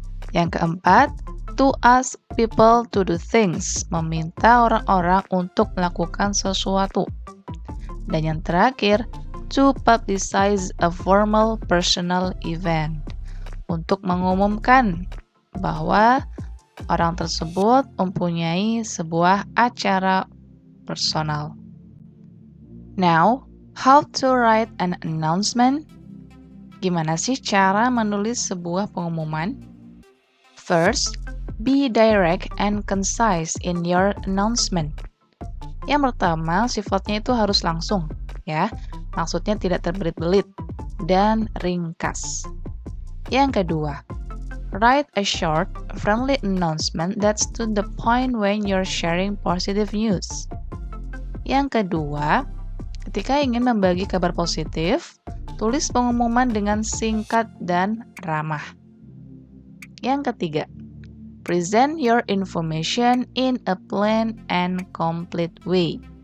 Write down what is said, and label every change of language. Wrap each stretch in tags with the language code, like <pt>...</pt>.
<id>Yang keempat,</id> <en>to ask people to do things,</en> <id>meminta orang-orang untuk melakukan sesuatu. Dan yang terakhir,</id> <en>To publicize a formal personal event.</en> <id>Untuk mengumumkan bahwa orang tersebut mempunyai sebuah acara personal.</id> <en>Now, how to write an announcement?</en> <id>Gimana sih cara menulis sebuah pengumuman?</id> <en>First, be direct and concise in your announcement.</en> <id>Yang pertama, sifatnya itu harus langsung, ya. Maksudnya tidak terbelit-belit dan ringkas. Yang kedua,</id> <en>write a short, friendly announcement that's to the point when you're sharing positive news.</en> <id>Yang kedua, ketika ingin membagi kabar positif, tulis pengumuman dengan singkat dan ramah. Yang ketiga,</id> <en>present your information in a plain and complete way.</en>